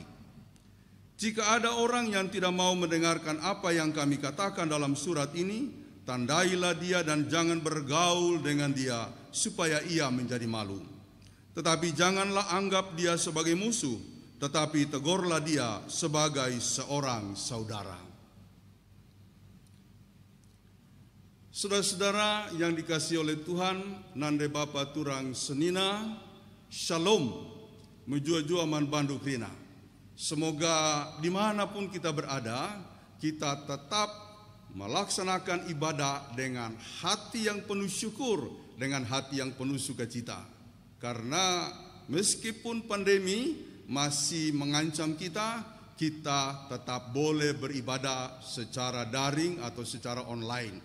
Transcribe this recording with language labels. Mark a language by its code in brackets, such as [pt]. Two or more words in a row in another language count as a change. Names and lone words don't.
[id] Jika ada orang yang tidak mau mendengarkan apa yang kami katakan dalam surat ini, tandailah dia dan jangan bergaul dengan dia, supaya ia menjadi malu. Tetapi janganlah anggap dia sebagai musuh, tetapi tegurlah dia sebagai seorang saudara. Saudara-saudara yang dikasihi oleh Tuhan, [btx] nande Bapa turang senina, shalom, menjua-jua man bandu krina. [id] Semoga dimanapun kita berada, kita tetap melaksanakan ibadah dengan hati yang penuh syukur, dengan hati yang penuh sukacita. Karena meskipun pandemi masih mengancam kita, kita tetap boleh beribadah secara daring atau secara online.